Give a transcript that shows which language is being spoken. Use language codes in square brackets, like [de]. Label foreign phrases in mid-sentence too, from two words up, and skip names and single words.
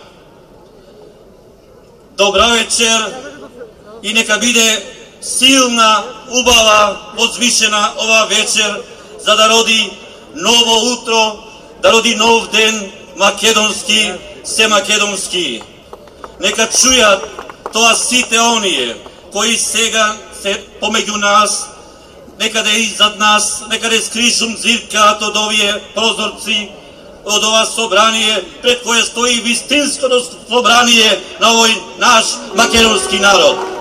[mk] добра вечер и нека биде силна убава позвишена ова вечер за да роди ново утро, да роди нов ден македонски, се македонски. Нека чујат тоа сите оние кои сега се помеѓу нас, некаде иззад нас, некаде скришум зиркаат од овие прозорци, од ова собрание, пред кое стои вистинското собрание на овој наш македонски народ.